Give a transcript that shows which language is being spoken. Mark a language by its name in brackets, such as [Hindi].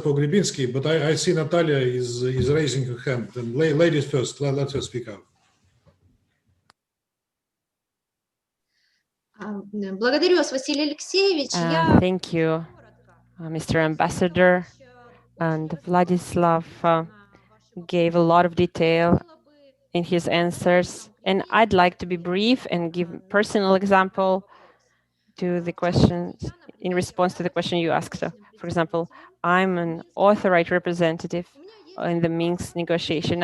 [English] Pogrebinski, but I see Natalia is raising her hand. And ladies first, let her speak out. [Russian] Благодарю вас, Василий Алексеевич. [English] Thank you, Mr. Ambassador. And Vladislav gave a lot of detail in his answers. And I'd like to be brief and give a personal example to the questions in response to the question you asked. So, for example, I'm an authorized representative in the Minsk negotiation.